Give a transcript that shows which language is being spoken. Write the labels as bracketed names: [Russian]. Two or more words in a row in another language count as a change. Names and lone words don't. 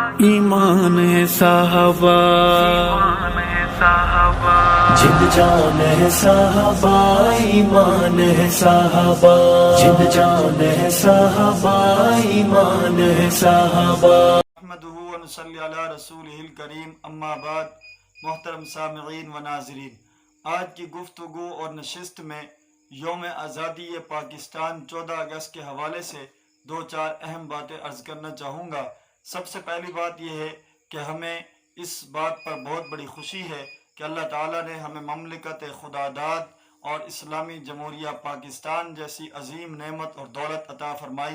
[Urdu] ایمان ہے صاحبا, ایمان ہے صاحبا, جند جان ہے صاحبا، ایمان ہے صاحبا، جند جان ہے صاحبا، ایمان ہے صاحبا. [Arabic] أحمده و نصلي على رسوله الكريم، أما بعد. [Urdu] محترم سامعین و ناظرین، آج کی گفتگو اور نشست میں یوم آزادی پاکستان 14 اگست کے حوالے سے دو چار اہم باتیں عرض کرنا چاہوں گا. سب سے پہلی بات یہ ہے کہ ہمیں اس بات پر بہت بڑی خوشی ہے کہ اللہ تعالیٰ نے ہمیں مملکت خداداد اور اسلامی جمہوریہ پاکستان جیسی عظیم نعمت اور دولت عطا فرمائی.